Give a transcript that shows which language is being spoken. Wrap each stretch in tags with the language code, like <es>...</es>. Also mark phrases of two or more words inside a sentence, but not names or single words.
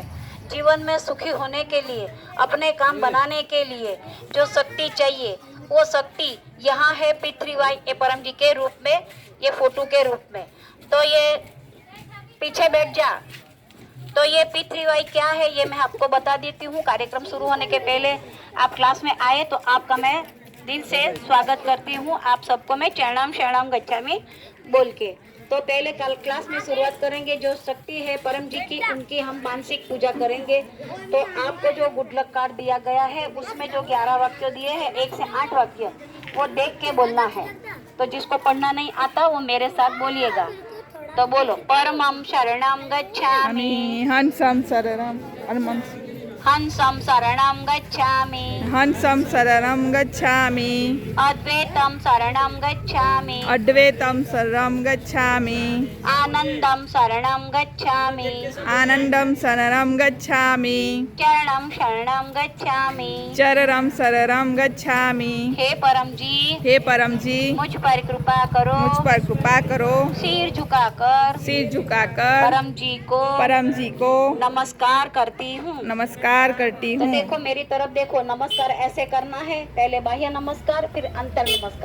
<hi>जीवन में सुखी होने के लिए, अपने काम बनाने के लिए जो शक्ति चाहिए वो शक्ति यहाँ है पितृवाई ये परम जी के रूप में, ये फोटो के रूप में। तो ये पीछे बैठ जा। तो ये पितृवाई क्या है ये मैं आपको बता देती हूँ। कार्यक्रम शुरू होने के पहले आप क्लास में आए तो आपका मैं दिल से स्वागत करती हूँ। आप सबको मैं</hi> <sa>चरणम शरणम गच्छामि</sa> <hi>बोल के। तो पहले कल क्लास में शुरुआत करेंगे। जो शक्ति है परम जी की, उनकी हम मानसिक पूजा करेंगे। तो आपको जो</hi> <en>good luck</en> <hi>कार्ड दिया गया है उसमें जो 11 वाक्य दिए हैं, 1 से 8 वाक्य, वो देख के बोलना है। तो जिसको पढ़ना नहीं आता वो मेरे साथ बोलिएगा। तो बोलो,</hi> <sa>परमं शरणं गच्छामि, हंसम शरणम हनुमं हंसं शरणं गच्छामि, हंसम शरणम गच्छामि, अद्वैतं शरणं गच्छामि, अद्वैतम शरणम गच्छामि, आनंदं शरणं गच्छामि, आनंदम शरणम गच्छामि, चरणं शरणं गच्छामि। चरणम शरणम गच्छामि।</sa> <hi>हे परम जी, हे परम जी, मुझ पर कृपा करो, मुझ पर कृपा करो। सिर झुकाकर सिर झुकाकर परम जी को नमस्कार करती हूँ। नमस्कार करती तो हूँ। देखो मेरी तरफ देखो, नमस्कार ऐसे करना है। पहले बाह्य नमस्कार, फिर अंतर नमस्कार।</hi>